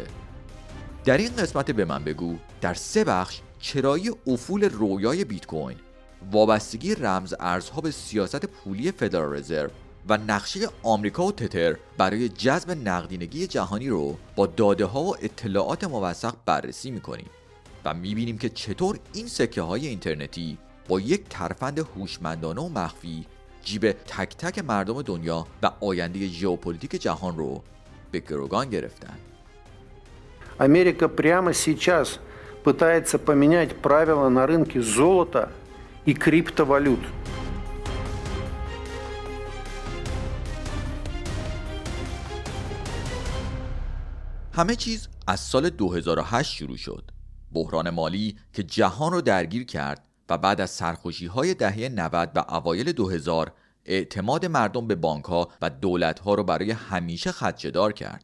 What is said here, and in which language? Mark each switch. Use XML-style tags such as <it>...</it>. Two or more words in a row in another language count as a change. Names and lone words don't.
<fa>در این قسمت به من بگو در 3 بخش چرایی افول رویای بیت کوین، وابستگی رمز ارزها به سیاست پولی فدرال رزرو و نقشه آمریکا و تتر برای جذب نقدینگی جهانی رو با داده ها و اطلاعات موثق بررسی میکنیم و میبینیم که چطور این سکه های اینترنتی با یک ترفند هوشمندانه و مخفی جیب تک تک مردم دنیا و آینده ژئوپلیتیک جهان رو به گروگان گرفتن.</fa> <ru>Америка прямо сейчас пытается поменять правила на рынке золота и криптовалют.</ru> <fa>همه چیز از سال 2008 شروع شد. بحران مالی که جهان رو درگیر کرد و بعد از سرخوشی‌های دهه 90 و اوایل 2000 اعتماد مردم به بانک‌ها و دولت‌ها رو برای همیشه خدشه‌دار کرد.</fa>